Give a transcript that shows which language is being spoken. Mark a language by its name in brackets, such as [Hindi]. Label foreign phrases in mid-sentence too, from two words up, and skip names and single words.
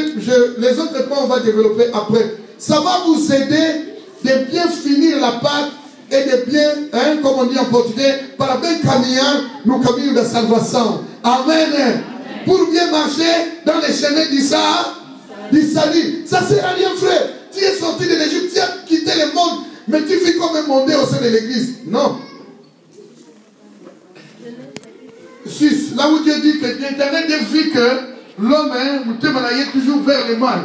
[French] les autres points, on va développer après. Ça va vous aider de bien finir la pâte et de bien, comme on dit en portugais, [Portuguese] para bem caminhar no caminho da salvação. Amen. Amen. [French] Pour bien marcher dans les chemins du salut. Ça ne sert à rien, frère. Tu es sorti de l'Égypte, tu as quitté le monde, mais tu vis comme un mondé au sein de l'église. Non. 6. Là où Dieu dit que l'Éternel vit que l'homme est toujours vers le mal.